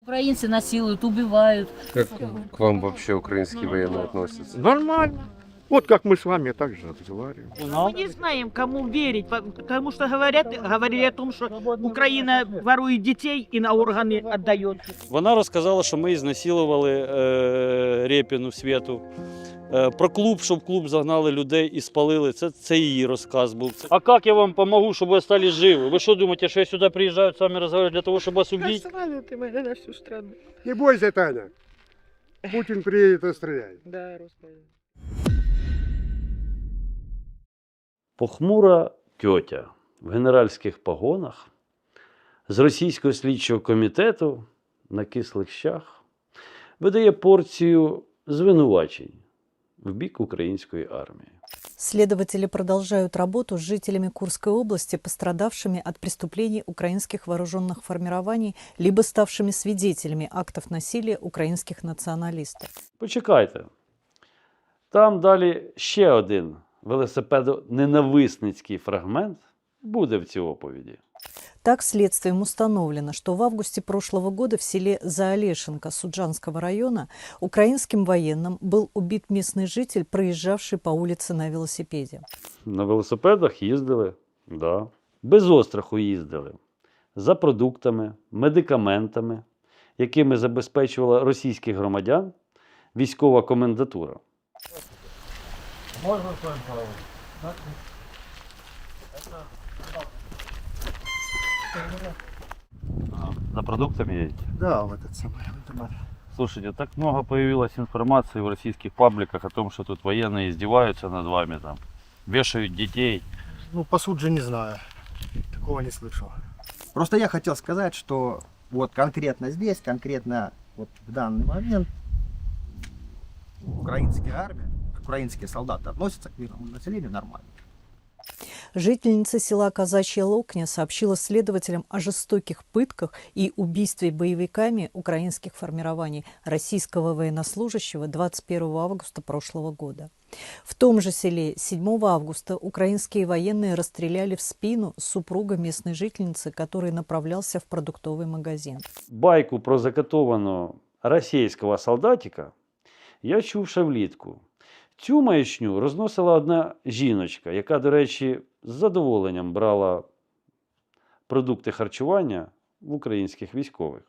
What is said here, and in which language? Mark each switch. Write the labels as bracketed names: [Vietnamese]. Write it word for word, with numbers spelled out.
[Russian] Украинцы насилуют, убивают. Как к вам вообще украинские военные относятся? Нормально. Вот как мы с вами так же разговариваем. Мы не знаем, кому верить, потому что говорят, говорили о том, что Украина ворует детей и на органы отдает. [Ukrainian] Вона розказала, що ми знасилували е, Рєпіну, Свєту. Е, про клуб, щоб в клуб загнали людей і спалили. Це, це її розказ був. А як я вам допомогу, щоб ви остались живі? Ви що думаєте, що я сюди приїжджаю з вами розмовляю для того, щоб вас убити? [Russian] Кастрали ты меня на всю страну. Не бойся, Таня. Путин приедет и стреляет. Да, русская. [Ukrainian] Похмура тьотя в генеральських погонах з російського слідчого комітету на кислих щах видає порцію звинувачень в бік української армії. [Russian] Следователи продолжают работу с жителями Курской области, пострадавшими от преступлений украинских вооруженных формирований, либо ставшими свидетелями актов насилия украинских националистов. [Ukrainian] Почекайте, там далі ще один велосипедо-ненависницький фрагмент буде в цій оповіді. [Russian] Так, следствием установлено, что в августе прошлого года в селе Заолешенко Суджанского района украинским военным был убит местный житель, проезжавший по улице на велосипеде. [Ukrainian] На велосипедах їздили, да. Без остраху їздили. За продуктами, медикаментами, якими забезпечувала російських громадян військова комендатура. [Russian] Можно с вами поговорить? Да? За продуктами едете? Да, в этот самый автомат. Слушайте, так много появилось информации в российских пабликах о том, что тут военные издеваются над вами, там, вешают детей. Ну, по суджи не знаю, такого не слышал. Просто я хотел сказать, что вот конкретно здесь, конкретно вот в данный момент украинская армия, украинские солдаты относятся к мирному населению нормально. Жительница села Казачья Локня сообщила следователям о жестоких пытках и убийстве боевиками украинских формирований российского военнослужащего двадцать первого августа прошлого года. В том же селе седьмого августа украинские военные расстреляли в спину супруга местной жительницы, который направлялся в продуктовый магазин. [Ukrainian] Байку про закатованного российского солдатика я чув ще влітку. Цю маячню розносила одна жіночка, яка, до речі, з задоволенням брала продукти харчування в українських військових.